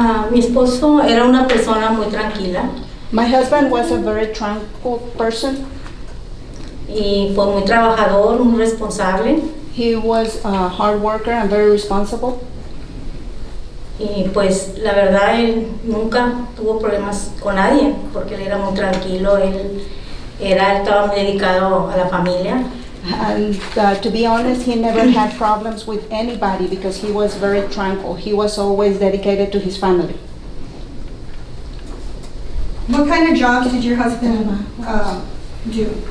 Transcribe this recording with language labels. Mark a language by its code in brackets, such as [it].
[es] Mi esposo era una persona muy tranquila [en] My husband was a very tranquil person. [es] y pues muy trabajador, muy responsable. [en] He was a hard worker and very responsible. [es] Y pues la verdad él nunca tuvo problemas con nadie porque él era muy tranquilo, él estaba muy dedicado a la familia. [en] And to be honest, he never had problems with anybody because he was very tranquil. He was always dedicated to his family. What kind of jobs did your husband do?